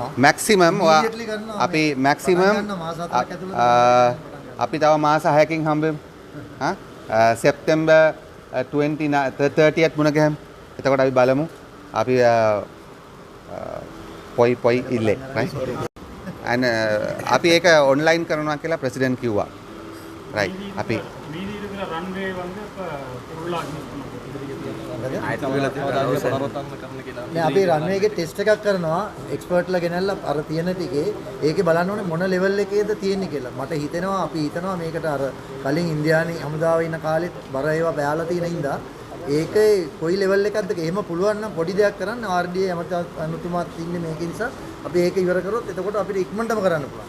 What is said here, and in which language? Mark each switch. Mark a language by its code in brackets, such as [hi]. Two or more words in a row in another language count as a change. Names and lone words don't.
[si] මැක්සිමම් අපි මැක්සිමම් අපි තව මාස 6කින් හම්බෙමු. සෙප්තැම්බර් 30th මුණ ගැහමු. එතකොට අපි බලමු අපි පොයි ඉල්ලේ [en] right and [si] අපි ඒක ඔන්ලයින් කරනවා කියලා ප්‍රෙසිඩන්ට් කිව්වා. right අපි [ta] மீதி இருக்கிற ரன்வே வந்து இப்போ [en] fully use [ta] பண்ண [si] දැන් අපි රන්වේ එකේ ටෙස්ට් එකක් කරනවා එක්ස්පර්ට්ලා ගෙනල්ලා අර තියෙන ටිකේ ඒකේ බලන්න ඕනේ මොන ලෙවල් එකේද තියෙන්නේ කියලා. මට හිතෙනවා අපි හිතනවා මේකට අර කලින් ඉන්දියානි හමුදාවේ ඉන්න කාලෙත් බර ඒවා බෑලා තියෙන හින්දා ඒකේ කොයි ලෙවල් එකක්ද එහෙම පුළුවන් නම් පොඩි දෙයක් කරන්න RDA අනුතුමාත් ඉන්නේ මේක නිසා අපි ඒක ඉවර කරොත් එතකොට අපිට ඉක්මනටම කරන්න පුළුවන්.